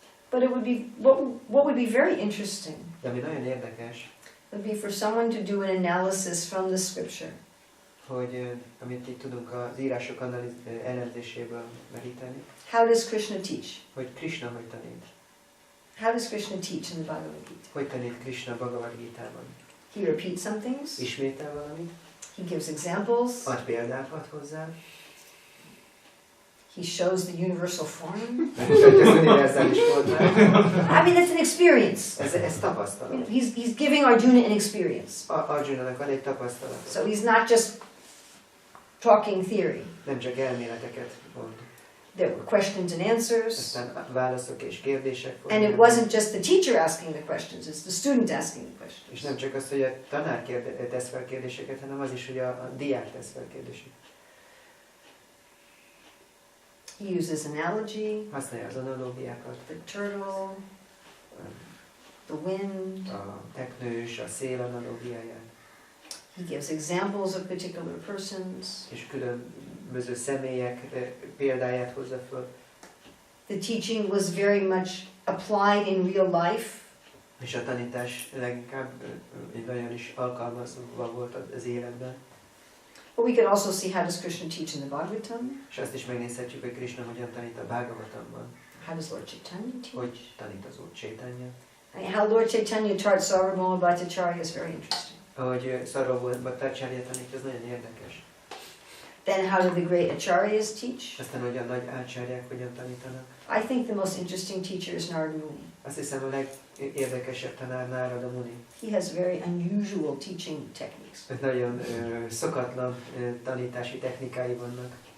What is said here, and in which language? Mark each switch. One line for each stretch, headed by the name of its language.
English: But it would be what would be very interesting
Hungarian: De ami nagyon érdekes,
English: would be for someone to do an analysis from the scripture.
Hungarian: hogy amit így tudunk az írások elemzéséből meríteni,
English: How does Krishna teach?
Hungarian: hogy Krishna hogy tanít.
English: How does Krishna teach in the Bhagavad Gita?
Hungarian: Hogy tanít Krishna Bhagavad Gitában.
English: He repeats some things.
Hungarian: Ismétel valamit,
English: He gives examples.
Hungarian: ad példákat hozzá,
English: He shows the universal form.
Hungarian: mutatja az univerzális formát.
English: I mean, it's an experience.
Hungarian: Ez tapasztalat.
English: He's giving Arjuna an experience.
Hungarian: Arjunának ad egy tapasztalat.
English: So he's not just talking theory.
Hungarian: Nem csak elméleteket mond.
English: There were questions and answers.
Hungarian: Aztán válaszok és kérdések
English: And it wasn't just the teacher asking the questions, it's the student asking the questions.
Hungarian: És nem csak az, hogy a tanár tesz fel kérdéseket, hanem az is, hogy a diák tesz fel kérdéseket.
English: He uses analogy,
Hungarian: Használja az analógiákat.
English: the turtle, the wind.
Hungarian: A teknős, a szél analógiáját.
English: He gives examples of particular persons.
Hungarian: És különböző személyek példáját hozza föl.
English: The teaching was very much applied in real life.
Hungarian: És a tanítás leginkább nagyon is alkalmazva volt az életben.
English: But we can also see how does Krishna teach in the Bhagavatam,
Hungarian: És azt is megnézhetjük, hogy Krishna hogyan tanít a Bhagavatamban,
English: how does Lord Chaitanya teach,
Hungarian: hogy tanít az Úr Chaitanya.
English: and how Lord Chaitanya taught Sarvabhauma Bhattacharya is very interesting.
Hungarian: Ahogy Sarvabhauma Bhattacharya tanít, ez nagyon érdekes.
English: Then how do the great acharyas teach?
Hungarian: Aztán, hogy a nagy ácsárják hogyan tanítanak.
English: I think the most interesting teacher is Narada Muni.
Hungarian: Azt hiszem, a legérdekesebb tanár Narada Muni.
English: He has very unusual teaching techniques.
Hungarian: Nagyon szokatlan tanítási technikái vannak.